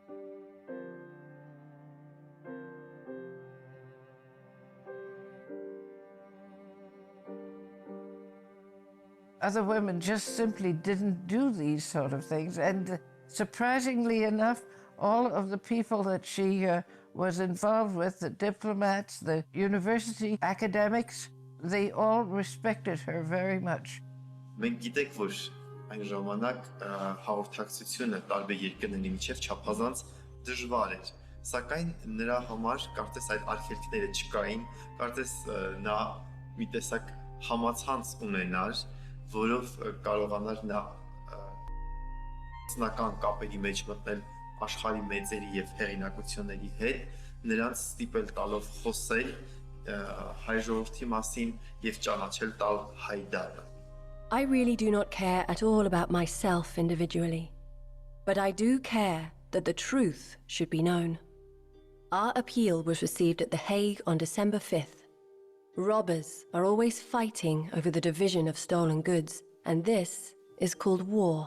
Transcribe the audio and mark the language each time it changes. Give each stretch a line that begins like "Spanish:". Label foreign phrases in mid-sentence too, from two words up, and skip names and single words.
English: Other women just simply didn't do these sort of things. And surprisingly enough, all of the people that she was involved with, the diplomats, the university academics, they all respected her very much.
Armenian: Մենք գիտենք, որ այն ժամանակ հաղորդակցությունը տարբեր երկրների միջև չափազանց դժվար էր, սակայն նրա համար կարծես այդ արգելքները չկային, կարծես նա մի տեսակ համացանց ունենար, որով կարողանար նա ցնական կապերի մեջ մտնել աշխարհի մեծերի եւ հեղինակությունների հետ, նրանց ստիպել տալով խոսել հայ ժողովրդի մասին եւ ճանաչել տալ հայդարը.
English: I really do not care at all about myself individually, but I do care that the truth should be known. Our appeal was received at The Hague on December 5th. Robbers are always fighting over the division of stolen goods, and this is called war.